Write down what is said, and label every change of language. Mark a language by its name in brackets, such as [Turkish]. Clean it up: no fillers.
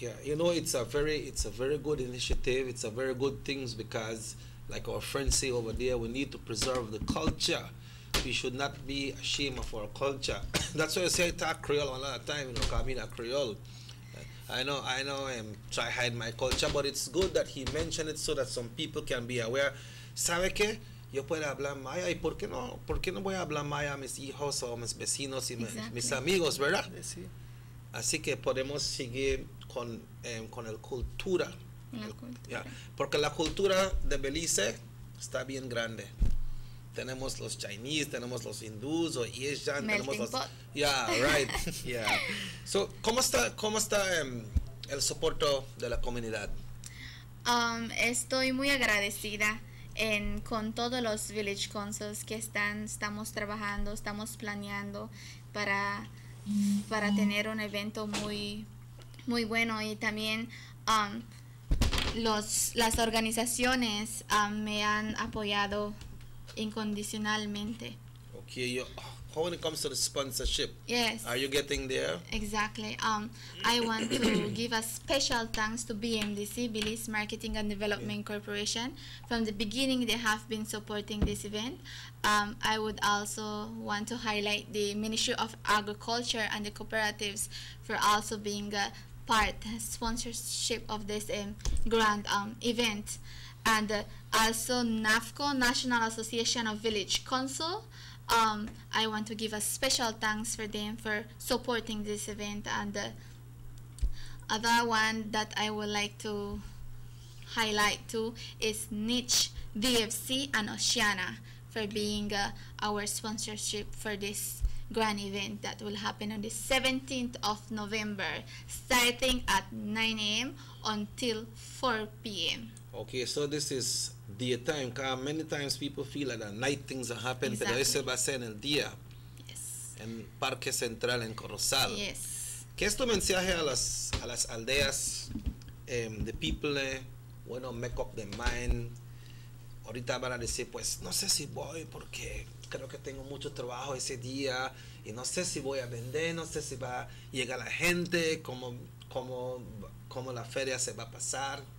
[English] Yeah, it's a very good initiative. It's a very good things because, like our friends say over there, we need to preserve the culture. We should not be ashamed of our culture. That's why I say I talk Creole a lot of time, because I mean a Creole. I know, try hide my culture, but it's good that he mentioned it so that some people can be aware. [Spanish] ¿Sabe qué? Yo puedo hablar maya, y ¿por qué no voy a hablar maya a mis hijos o a mis vecinos y mis amigos, verdad? Sí. Así que podemos seguir con el cultura. Porque la cultura de Belice está bien grande. Tenemos los Chinese, tenemos los hindús o Asian, tenemos los... [English] Yeah, right. Yeah. [Spanish] So, ¿cómo está el soporte de la comunidad? Estoy muy agradecida con todos los village councils que estamos trabajando, estamos planeando para tener un evento muy muy bueno, y también las organizaciones me han apoyado incondicionalmente. [English] Okay, when it comes to the sponsorship, yes, are you getting there? Exactly. I want to give a special thanks to BMDC, Belize Marketing and Development Corporation. From the beginning, they have been supporting this event. I would also want to highlight the Ministry of Agriculture and the cooperatives for also being a sponsorship of this grand event. And also NAFCO, National Association of Village Council. I want to give a special thanks for them for supporting this event. And the other one that I would like to highlight too is Niche, DFC, and Oceana for being our sponsorship for this grand event that will happen on the 17th of November, starting at 9 a.m. until 4 p.m. Okay, so this is daytime, because many times people feel like at night things are happening, Exactly. [Spanish] pero ese va a ser en el día. [English] Yes. [Spanish] En Parque Central, en Corozal. [English] Yes. [Spanish] ¿Qué es tu mensaje a las aldeas, [English] the people, make up their mind? [Spanish] Ahorita van a decir, pues, no sé si voy porque creo que tengo mucho trabajo ese día y no sé si voy a vender, no sé si va a llegar la gente, cómo la feria se va a pasar.